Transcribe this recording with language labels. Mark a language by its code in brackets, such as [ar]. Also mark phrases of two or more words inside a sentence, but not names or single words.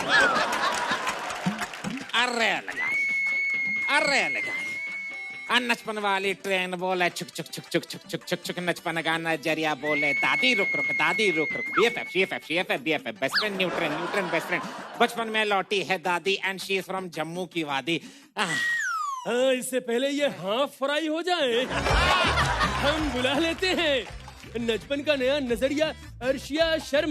[hi] अरे लगा नचपन वाली ट्रेन बोले छुक छुक छुक छुक छुक छुक छुक छुक, नचपन गाना जरिया बोले दादी रुक रुक, दादी रुक रुक, [en] BFF best friend, [hi] न्यूट्रन [en] best friend. [hi] बचपन में लौटी है दादी [en] and she is from [hi] जम्मू की वादी। हाँ, इससे पहले ये [en] half fry [hi] हो जाए हम बुला लेते हैं नचपन का नया नजरिया अर्शिया शर्मा।